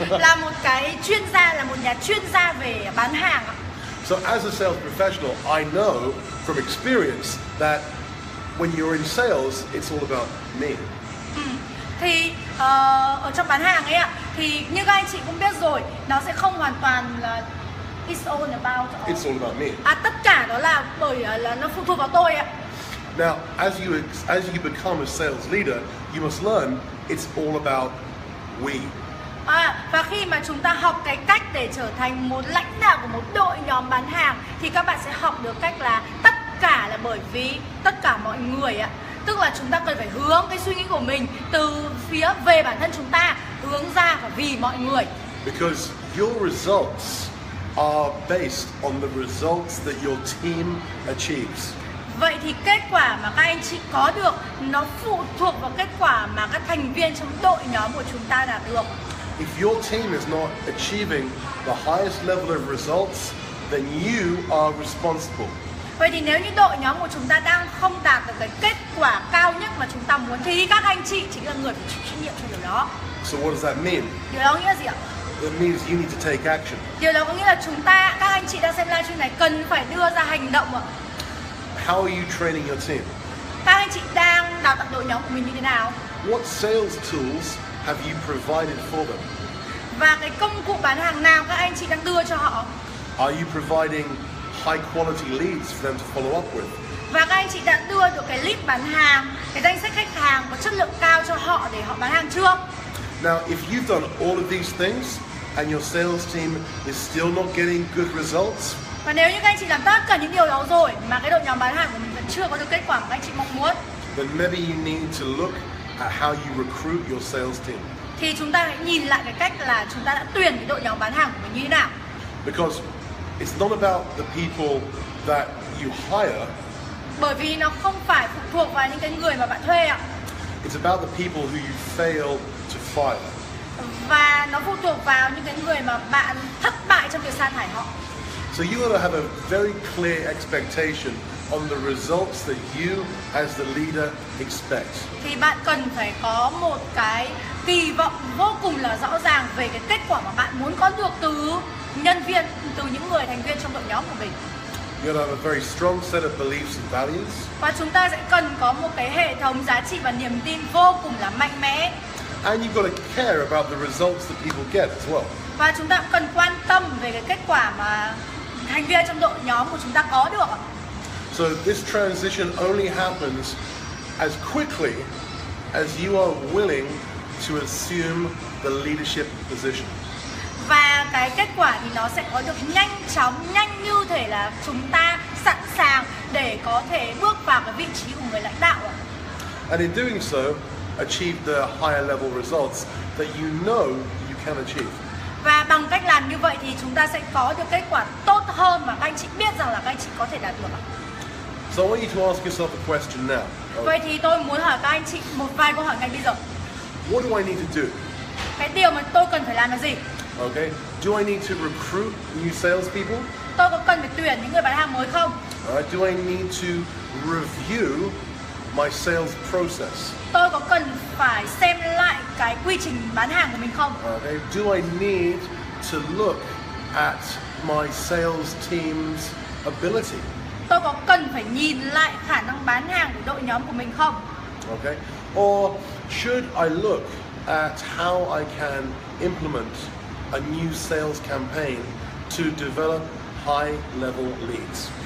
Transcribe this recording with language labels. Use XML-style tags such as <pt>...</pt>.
<vi>Là một cái chuyên gia, là một nhà chuyên gia về bán hàng ạ.</vi> <en>So as a sales professional, I know from experience that when you're in sales, it's all about me.</en> <vi>Thì ở trong bán hàng ấy ạ, thì như các anh chị cũng biết rồi, nó sẽ không hoàn toàn là</vi> <en>it's all about me.</en> <vi>Tất cả đó là bởi là nó phụ thuộc vào tôi ạ.</vi> <en>Now, as you become a sales leader, you must learn it's all about we.</en> <vi>Và khi mà chúng ta học cái cách để trở thành một lãnh đạo của một đội nhóm bán hàng thì các bạn sẽ học được cách là tất cả là bởi vì tất cả mọi người ạ. Tức là chúng ta cần phải hướng cái suy nghĩ của mình từ phía về bản thân chúng ta, hướng ra và vì mọi người.</vi> <en>Because your results are based on the results that your team achieves.</en> <vi>Vậy thì kết quả mà các anh chị có được nó phụ thuộc vào kết quả mà các thành viên trong đội nhóm của chúng ta đạt được.</vi> <en>If your team is not achieving the highest level of results, then you are responsible.</en> <vi>Vậy thì nếu như đội nhóm của chúng ta đang không đạt được cái kết quả cao nhất mà chúng ta muốn thì các anh chị chính là người phải chịu trách nhiệm cho điều đó.</vi> <en>So what does that mean?</en> <vi>Điều đó nghĩa là gì ạ?</vi> <en>That means you need to take action.</en> <vi>Điều đó có nghĩa là chúng ta, các anh chị đang xem livestream này cần phải đưa ra hành động ạ.</vi> <en>How are you training your team?</en> <vi>Các anh chị đang đào tạo đội nhóm của mình như thế nào?</vi> <en>What sales tools have you provided for them?</en> <vi>Và cái công cụ bán hàng nào các anh chị đang đưa cho họ?</vi> <en>Are you providing high quality leads for them to follow up with?</en> <vi>Và các anh chị đã đưa được cái lead bán hàng, cái danh sách khách hàng có chất lượng cao cho họ để họ bán hàng chưa?</vi> <en>Now, if you've done all of these things and your sales team is still not getting good results,</en> <vi>và nếu như các anh chị làm tất cả những điều đó rồi mà cái đội nhóm bán hàng của mình vẫn chưa có được kết quả mà các anh chị mong muốn,</vi> <en>then maybe you need to look at how you recruit your sales team.</en> <vi>Thì chúng ta hãy nhìn lại cái cách là chúng ta đã tuyển cái đội nhóm bán hàng của mình như thế nào.</vi> <en>Because it's not about the people that you hire.</en> <vi>Bởi vì nó không phải phụ thuộc vào những cái người mà bạn thuê ạ.</vi> <en>It's about the people who you fail to fire.</en> <vi>Và nó phụ thuộc vào những cái người mà bạn thất bại trong việc sa thải họ.</vi> <en>So you got to have a very clear expectation on the results that you as the leader expect.</en> <vi>Thì bạn cần phải có một cái kỳ vọng vô cùng là rõ ràng về cái kết quả mà bạn muốn có được từ nhân viên, từ những người thành viên trong đội nhóm của mình.</vi> <en>You got to have a very strong set of beliefs and values.</en> <vi>Và chúng ta sẽ cần có một cái hệ thống giá trị và niềm tin vô cùng là mạnh mẽ.</vi> <en>And you've got to care about the results that people get as well.</en> <vi>Và chúng ta cũng cần quan tâm về cái kết quả mà thành viên trong đội nhóm của chúng ta có được.</vi> <en>So this transition only happens as quickly as you are willing to assume the leadership position.</en> <vi>Và cái kết quả thì nó sẽ có được nhanh chóng, nhanh như thể là chúng ta sẵn sàng để có thể bước vào cái vị trí của người lãnh đạo.</vi> <en>And in doing so, achieve the higher level results that you know you can achieve.</en> <vi>Và bằng cách làm như vậy thì chúng ta sẽ có được kết quả tốt hơn mà các anh chị biết rằng là các anh chị có thể đạt được.</vi> <en>So I want you to ask yourself a question now.</en> <vi>Vậy thì tôi muốn hỏi các anh chị một vài câu hỏi ngay bây giờ.</vi> <en>What do I need to do?</en> <vi>cái điều mà tôi cần phải làm là gì?</vi> <en>Okay. Do I need to recruit new salespeople?</en> <vi>Tôi có cần phải tuyển những người bán hàng mới không?</vi> <en>Do I need to review my sales process?</en> <vi>Tôi có cần phải xem lại cái quy trình bán hàng của mình không?</vi> <en>Okay. Do I need to look at my sales team's ability?</en> <vi>Tôi có cần phải nhìn lại khả năng bán hàng của đội nhóm của mình không?</vi> <en>Okay. Or should I look at how I can implement a new sales campaign to develop high-level leads?</en>